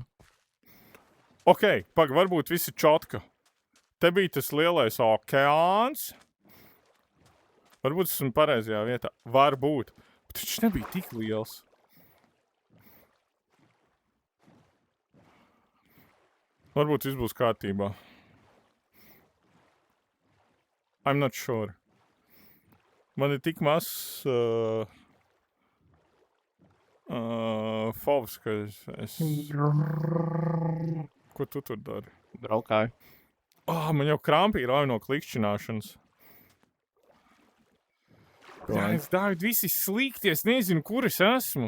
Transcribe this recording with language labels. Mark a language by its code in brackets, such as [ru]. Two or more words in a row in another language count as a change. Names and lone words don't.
[lv] Ok, varbūt visi čotka. Te bija tas lielais okeāns. Varbūt esmu pareizajā vietā. Varbūt. Bet viņš nebija tik liels. Varbūt viss būs kārtībā. [en] I'm not sure. [lv] Man ir tik mazs fovs, ka es... Ko tu tur dari? Braukāju. Man jau krampi ir no klikšķināšanas. Jā, es Dāvid, visi slikti, es nezinu, kur es esmu.